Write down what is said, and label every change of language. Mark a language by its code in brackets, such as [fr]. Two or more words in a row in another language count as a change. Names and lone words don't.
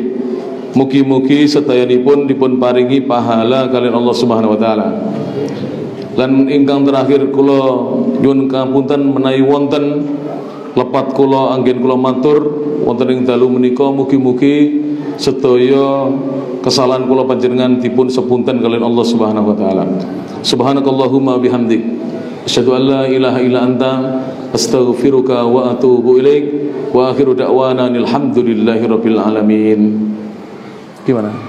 [jv] Mugi-mugi sedayanipun dipun paringi pahala kalian Allah [ar] سبحانه وتعالى. [jv] Lan ingkang terakhir kula nyuwun kapunten menawi wonten lepat kula anggen kula matur wonten ing dalu menika mugi-mugi sedaya kesalahan kula panjenengan dipun sepunten kalian Allah [ar] سبحانه وتعالى. سبحانك اللهم وبحمدك أشهد أن لا إله إلا أنت أستغفرك وأتوب إليك وآخر دعوانا الحمد لله رب العالمين. [id] Gimana?